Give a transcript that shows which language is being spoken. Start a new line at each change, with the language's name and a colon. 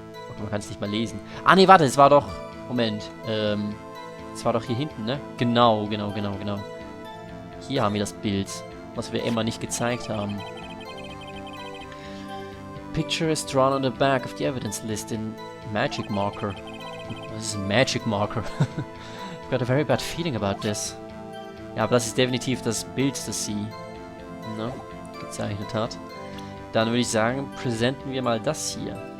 German: Okay, man kann es nicht mal lesen. Ah, nee, warte, es war doch... Moment. Es war doch hier hinten, ne? Genau. Hier haben wir das Bild, was wir Emma nicht gezeigt haben.
English: The picture is drawn on the back of the evidence list in magic marker.
German: Das ist ein Magic Marker.
English: I've got a very bad feeling about this.
German: Ja, aber das ist definitiv das Bild, das sie gezeichnet hat. Dann würde ich sagen, präsentieren wir mal das hier.